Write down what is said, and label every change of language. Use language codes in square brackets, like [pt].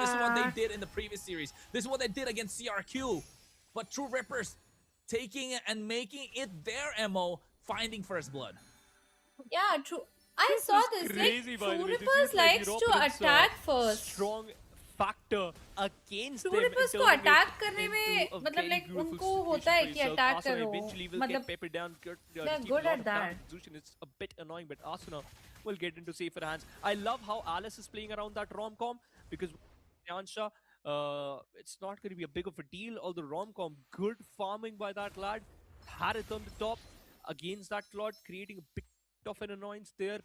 [en] This is what they did in the previous series. This is what they did against CRQ. But True Rippers taking it and making it their MO, finding first blood. Yeah, true. I saw this. Like, True Rippers likes to attack first. Strong factor against [hi] True Rippers को attack करने में मतलब like उनको होता है कि attack करो. मतलब [en] they're good at that. It's a bit annoying, but Asuna will get into safer hands. I love how Alice is playing around that rom-com because Yansha. It's not going to be a big of a deal. Although Romcom, good farming by that lad. Harith on the top against that Claude, creating a bit of an annoyance there.